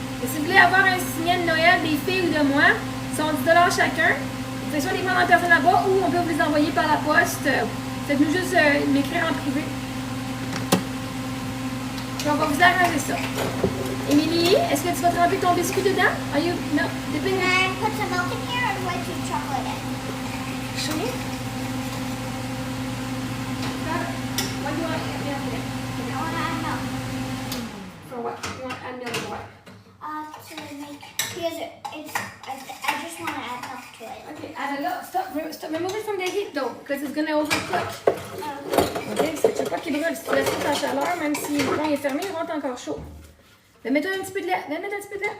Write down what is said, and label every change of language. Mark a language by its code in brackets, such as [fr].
[fr] Et si vous voulez avoir un signet de Noël des filles ou de moi, ils sont 10 $ chacun. Vous pouvez soit les prendre en personne là-bas ou on peut vous les envoyer par la poste. Faites-nous juste m'écrire en privé. Et on va vous arranger ça. Émilie, est-ce que tu vas tremper ton biscuit dedans? [en] No, depending. Can I put some milk in here or do I put chocolate in? Show me. What do you want to add milk in? I want to add milk. For what? You want to add milk for what? To make, because I just want to add milk to it. Okay, add a lot. Stop. Remove it from the heat though, because it's going to overcook. Oh. [fr] Ok, parce que tu veux pas qu'il brûle. Si tu laisses tout en chaleur, même si le coin est fermé, il rentre encore chaud. Mais mets-toi un petit peu de lait. Viens mettre un petit peu de lait.